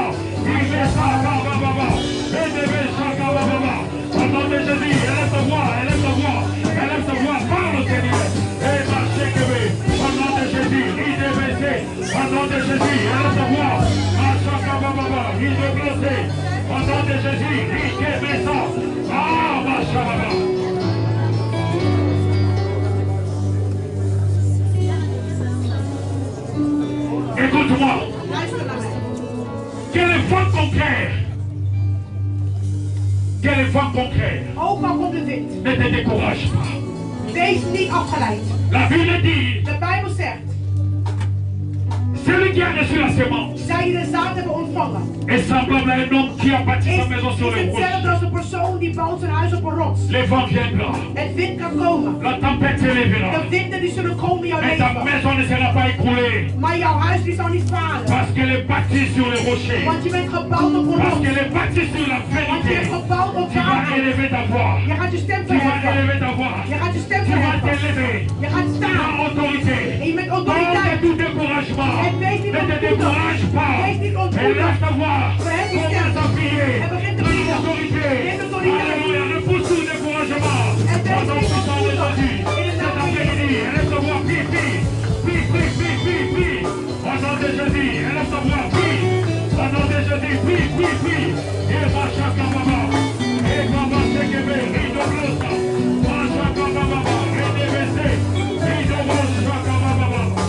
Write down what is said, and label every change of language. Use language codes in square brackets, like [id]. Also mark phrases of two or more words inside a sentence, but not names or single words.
[fr] Ibesa kababa. Idebesa kababa. Au nom de Jésus, élève ta voix, élève ta voix, élève ta voix, parle Seigneur. Et marchez Kébé, au nom de Jésus, IDBC, au nom de Jésus, élève ta voix, Machaka Baba, IDBC, au nom de Jésus, IKBSA, ah, Machaka. Écoute-moi, quelle est femme concrète? Quelle est femme concrète? [nl] Ook al komt de wind. [fr] Ne te décourage pas. [nl] Wees niet afgeleid. [fr] La Bible dit, [nl] De Bijbel zegt, [fr] celui qui a reçu la semence [nl] zij die de zaad hebben ontvangen, [fr] est semblable à un homme qui a bâti sa maison sur [nl] is [fr] les [nl] hetzelfde [fr] roches. [nl] als een persoon die bouwt zijn huis op een rots. [fr] Les vents viendront, [nl] Het wind kan komen. [fr] la tempête s'élèvera, [nl] De winden die zullen komen in jouw [fr] mais ta [nl] leven. [fr] maison ne sera pas écroulée, [nl] Maar jouw huis die zal niet falen. [fr] parce qu'elle est bâtie sur les rochers, [nl] Want je bent gebouwd op een [fr] parce [nl] rots. [fr] qu'elle est bâtie sur la [nl] Want je [fr] vérité. [nl] bent gebouwd op [fr] Tu vas [nl] waarheid. [fr] élever ta voix, [nl] Je gaat je stem [fr] tu vas [nl] verheffen. [fr] élever ta voix, [nl] Je gaat je stem [fr] tu vas [nl] verheffen. [fr] t'élever [nl] Je gaat [fr] dans [nl] staan. [fr] autorité. [nl] En je bent [fr] Hors de [nl] autoriteit. [fr] tout découragement, [nl] En wees niet [fr] ne te [nl] ontmoedigd. [fr] décourage pas, [nl] Wees niet ontmoedigd. [fr] élève ta voix, [nl] Verhef je [fr] commence [nl] stem. [fr] à prier. [nl] En begin te bidden. [fr] Autorité. [nl] Neem autoriteit. [fr] Alléluia. Ne pousse tout le découragement. [nl] En wees [fr] Au nom [nl] niet [fr] puissant de [nl] ontmoedigd. [fr] Jésus. [nl] In de [fr] Cet [nl] naam van [fr] après-midi, [nl] Jezus. [fr] élève ta voix. Prie, prie. Prie, prie, prie, prie, prie. Au nom de Jésus, élève ta voix. Prie. Au nom de Jésus, prie, prie, prie. Et Machaka Baba. Et Baba Sekebe. Ridoblosa. Machaka Baba. RDBC. Ridoblosa Baba.